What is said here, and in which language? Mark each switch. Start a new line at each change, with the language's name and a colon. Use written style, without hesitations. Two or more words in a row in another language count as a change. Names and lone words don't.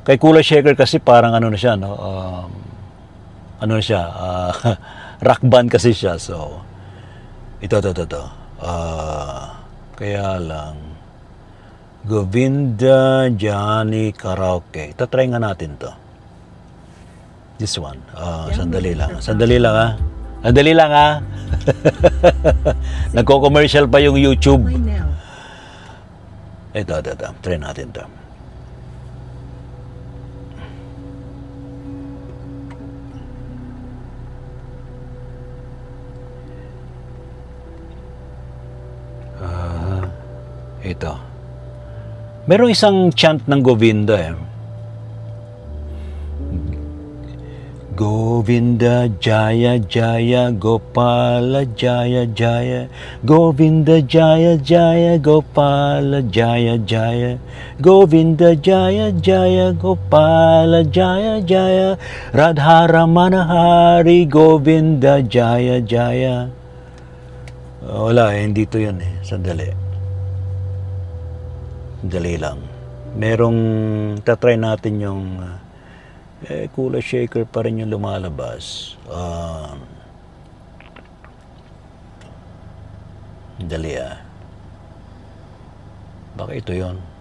Filipino: Kay Kula Shaker kasi parang ano na siya, no? Ano na siya,
English: rock band
Filipino: kasi siya. So, ito. Kaya lang, Govinda Johnny Karaoke. Itatry nga natin to.
English: This one.
Filipino: Sandali lang. Sandali lang ha. Nagko-commercial pa yung YouTube. Ito. Try natin to. Ito. Merong isang chant ng Govinda eh.
Sanskrit: Govinda Jaya Jaya Gopala Jaya Jaya Govinda Jaya Jaya Gopala Jaya Jaya Govinda Jaya Jaya Gopala Jaya Jaya Radharamana Hari Govinda Jaya Jaya.
Filipino: Wala hindi to yun eh. Sandali lang. Merong tatry natin yung Kula Shaker pa rin yung lumalabas. Dali baka ito yun.